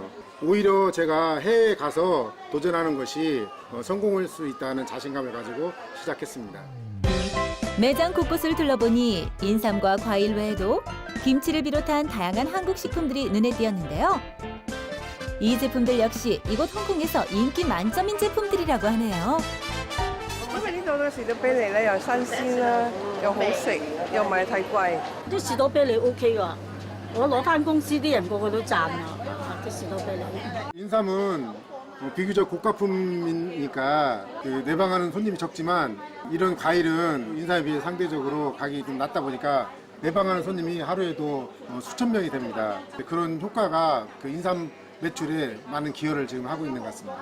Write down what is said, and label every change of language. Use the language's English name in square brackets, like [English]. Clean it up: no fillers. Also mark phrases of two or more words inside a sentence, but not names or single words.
[Korean] 오히려 제가 해외에 가서 도전하는 것이 성공할 수 있다는 자신감을 가지고 시작했습니다. 매장 곳곳을 둘러보니 인삼과 과일 외에도 김치를 비롯한 다양한 한국 식품들이 눈에 띄었는데요. 이 제품들 역시 이곳 홍콩에서 인기 만점인 제품들이라고 하네요. [Cantonese] 因為呢度嘅士多啤梨咧又新鮮啦，又好食，又唔係太貴。啲士多啤梨 OK 噶，我攞翻公司啲人個個都讚啊！啲士多啤梨。 [Korean] 인삼은 비교적 고가품이니까 내방하는 손님이 적지만 이런 과일은 인삼에 비해 상대적으로 가격이 좀 낮다 보니까 내방하는 손님이 하루에도 수천 명이 됩니다. 그런 효과가 그 인삼 매출에 많은 기여를 지금 하고 있는 것 같습니다.